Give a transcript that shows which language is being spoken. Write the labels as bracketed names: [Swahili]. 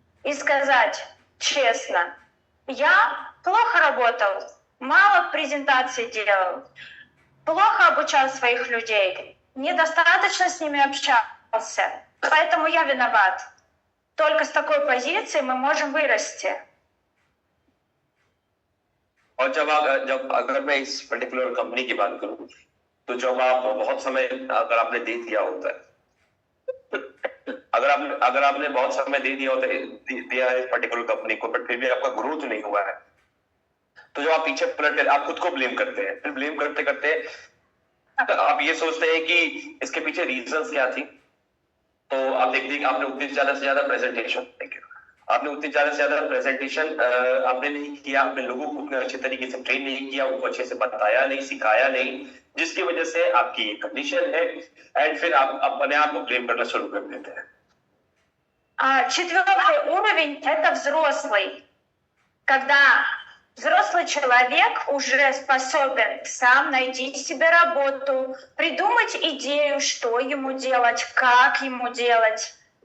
[Russian] И сказать честно, я плохо работал, мало презентаций делал, плохо обучал своих людей, недостаточно с ними общался, поэтому я виноват. Только с такой позиции мы можем вырасти. [Hindi] और जब अगर मैं इस पर्टिकुलर कंपनी की बात करूं, तो जब आप बहुत समय अगर आपने दे दिया होता है, अगर आपने बहुत समय दे दिया है इस पर्टिकुलर कंपनी को, बट फिर भी आपका ग्रोथ नहीं हुआ है, तो जब आप पीछे पलटते आप खुद को ब्लेम करते हैं, फिर ब्लेम करते करते आप ये सोचते हैं कि इसके पीछे रीजंस क्या थी. तो आप देखते हैं कि आपने उतनी ज्यादा से ज्यादा प्रेजेंटेशन आपने नहीं किया, आपने लोगों को उतने अच्छे तरीके से ट्रेन नहीं किया, उनको अच्छे से बताया नहीं, सिखाया नहीं, जिसकी वजह से आपकी ये कंडीशन है, एंड फिर आप अपने आप को ब्लेम करना शुरू कर देते हैं. [Russian] Четвертый уровень – это взрослый. Когда взрослый человек уже способен сам найти себе работу, придумать идею, что ему делать, как ему делать.